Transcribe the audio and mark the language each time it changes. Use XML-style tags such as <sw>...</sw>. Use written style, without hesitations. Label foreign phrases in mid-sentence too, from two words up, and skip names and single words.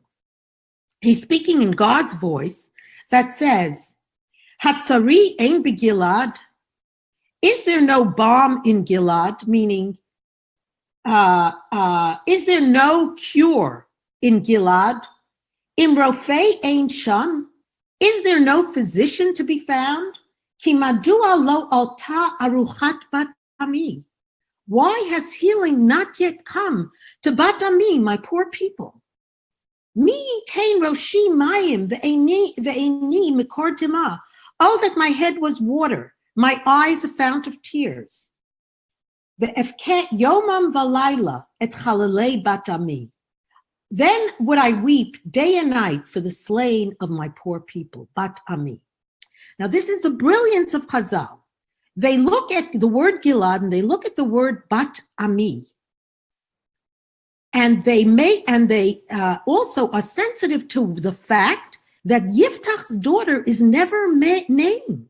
<en>He's speaking in God's voice that says,</en> <he>הצרי אין בגלעד.</he> <en>Is there no balm in Gilad? Meaning, is there no cure in Gilad?</en> <he>אם רופא אין שם.</he> <en>Is there no physician to be found?</en> <he>כי מדוע לא עלתה ארכת בת עמי.</he> <en>Why has healing not yet come to</en> <he>בת עמי,</he> <en>my poor people?</en> <he>מי יתן ראשי מים ועיני מקור דמעה.</he> <en>Oh, that my head was water, my eyes a fount of tears.</en> <he>ואבכה יומם ולילה את חללי בת עמי.</he> <en>Then would I weep day and night for the slain of my poor people,</en> <he>בת עמי.</he> <en>Now, this is the brilliance of Chazal. They look at the word Gilad and they look at the word</en> <he>בת עמי,</he> <en>and they also are sensitive to the fact that Yiftach's daughter is never named.</en>